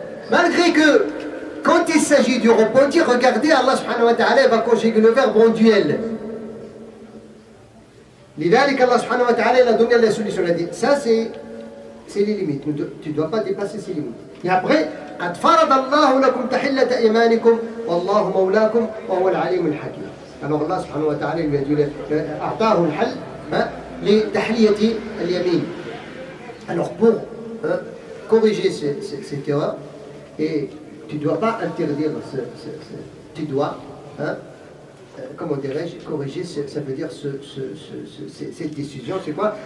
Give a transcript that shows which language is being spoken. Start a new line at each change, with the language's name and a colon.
French: Malgré que, quand il s'agit du repentir, regardez, Allah subhanahu wa ta'ala va conjuguer le verbe en duel.
Arabic: لذلك
French: Allah subhanahu wa ta'ala a donné la solution. Il a dit, ça c'est les limites. Tu ne dois pas dépasser ces limites. Et après,
Arabic: قد فرض الله لكم تحلة أيمانكم والله مولاكم وهو العليم الحكيم.
French: Alors Allah subhanahu wa ta'ala lui a dit,
Arabic: أعطاه الحل لتحلية اليمين.
French: Alors pour corriger cette erreur, et tu ne dois pas interdire, tu dois, comment dirais-je, corriger, ça veut dire cette décision, c'est quoi?